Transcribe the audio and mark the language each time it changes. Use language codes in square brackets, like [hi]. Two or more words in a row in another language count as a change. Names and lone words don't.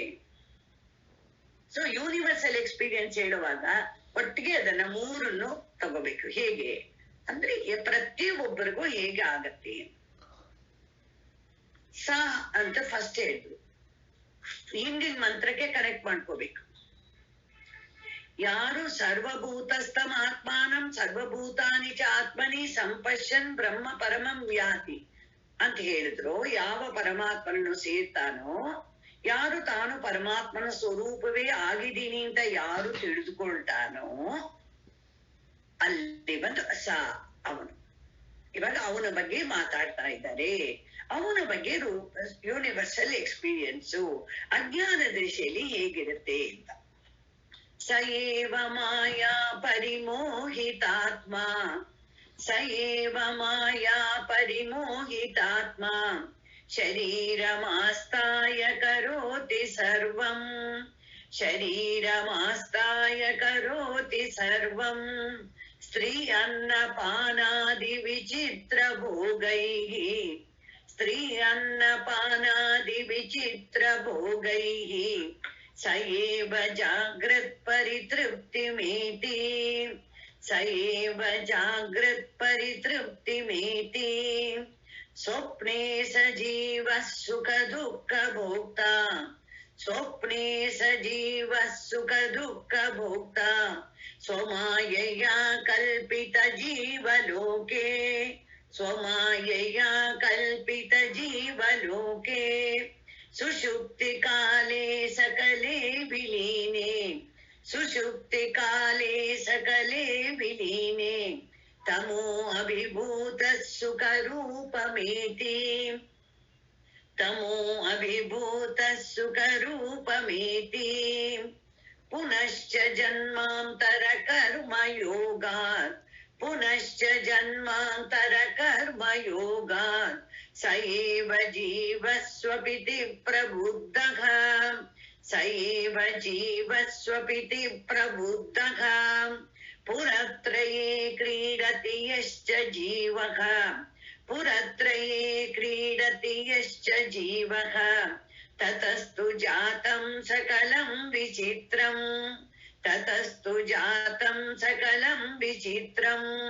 [kn] ಸೊ [en] universal experience [kn] ಹೇಳುವಾಗ ಒಟ್ಟಿಗೆ ಅದನ್ನ ಮೂರನ್ನು ತಗೋಬೇಕು. ಹೇಗೆ ಅಂದ್ರೆ ಪ್ರತಿಯೊಬ್ಬರಿಗೂ ಹೇಗೆ ಆಗತ್ತೆ ಸ ಅಂತ ಫಸ್ಟ್ ಹೇಳಿದ್ರು. ಹಿಂದಿನ ಮಂತ್ರಕ್ಕೆ ಕನೆಕ್ಟ್ ಮಾಡ್ಕೋಬೇಕು. ಯಾರು [sa] ಸರ್ವಭೂತಸ್ಥಂ ಆತ್ಮಾನಂ ಸರ್ವಭೂತಾನಿ ಚ ಆತ್ಮನಿ ಸಂಪಶ್ಯನ್ ಬ್ರಹ್ಮ ಪರಮಂ ವ್ಯಾತಿ [kn] ಅಂತ ಹೇಳಿದ್ರು, ಯಾವ ಪರಮಾತ್ಮನನ್ನು ಸೇರ್ತಾನೋ, ಯಾರು ತಾನು ಪರಮಾತ್ಮನ ಸ್ವರೂಪವೇ ಆಗಿದ್ದೀನಿ ಅಂತ ಯಾರು ತಿಳಿದುಕೊಳ್ತಾನೋ ಅಲ್ಲಿ ಬಂದು ಸ ಅವನು. ಇವಾಗ ಅವನ ಬಗ್ಗೆ ಮಾತಾಡ್ತಾ ಇದ್ದಾರೆ. ಅವನ ಬಗ್ಗೆ [en] universal experience [kn] ಅಜ್ಞಾನ ದೃಷ್ಟಿಯಲ್ಲಿ ಹೇಗಿರುತ್ತೆ ಅಂತ. [sa] ಸ ಏವ ಮಾಯಾ ಪರಿಮೋಹಿತಾತ್ಮ, ಸ ಏವ ಮಾಯಾ ಪರಿಮೋಹಿತಾತ್ಮ ಶರೀರಮಾಸ್ತಾಯ ಕರೋತಿ ಸರ್ವಂ, ಶರೀರಮಾಸ್ತಾಯ ಕರೋತಿ ಸರ್ವಂ ಸ್ತ್ರೀ ಅನ್ನಪಾನಾದಿ ವಿಚಿತ್ರ ಭೋಗೈಃ, ಸ್ತ್ರೀ ಅನ್ನಪಾನಾದಿ ವಿಚಿತ್ರ ಭೋಗೈಃ ಸ ಏವ ಜಾಗ್ರತ್ ಪರಿತೃಪ್ತಿಮೇತಿ, ಸ ಏವ ಜಾಗ್ರತ್ ಪರಿತೃಪ್ತಿಮೇತಿ ಸ್ವಪ್ನೇ ಸಜೀವ ಸುಖ ದುಃಖ ಭೋಕ್ತಾ, ಸ್ವಪ್ನೇ ಸಜೀವ ಸುಖ ದುಃಖ ಭೋಕ್ತಾ ಸ್ವಮಾಯಯಾ ಕಲ್ಪಿತ ಜೀವಲೋಕೆ, ಸ್ವಮಾಯಯಾ ಕಲ್ಪಿತ ಜೀವಲೋಕೆ ಸುಷುಪ್ತಿ ಕಾಲೇ ಸಕಲೇ ವಿಲೀನೆ, ಸುಷುಪ್ತಿ ಕಾಲೇ ಸಕಲೇ ವಿಲೀನೆ ತಮೋ ಅಭಿಭೂತ ಸುಖ ರೂಪಮೇತಿ, ತಮೋ ಅಭಿಭೂತ ಸುಖ ರೂಪಮೇತಿ ಪುನಶ್ಚ ಜನ್ಮಾಂತರ ಕರ್ಮ ಯೋಗಾತ್, ಪುನಶ್ಚ ಜನ್ಮಾಂತರ ಕರ್ಮ ಯೋಗಾತ್ ಸ ಏವ ಜೀವಸ್ವಪಿತಿ ಪ್ರಬುದ್ಧಃ, ಸ ಏವ ಜೀವಸ್ವಪಿತಿ ಪ್ರಬುದ್ಧಃ ಪುರತ್ರಯೇ ಕ್ರೀಡತಿ ಯಶ್ಚ ಜೀವಃ, ಪುರತ್ರಯೇ ಕ್ರೀಡತಿ ಯಶ್ಚ ಜೀವಃ ತತಸ್ತು ಜಾತಂ ಸಕಲಂ ವಿಚಿತ್ರಂ, ತತಸ್ತು ಜಾತಂ ಸಕಲಂ ವಿಚಿತ್ರಂ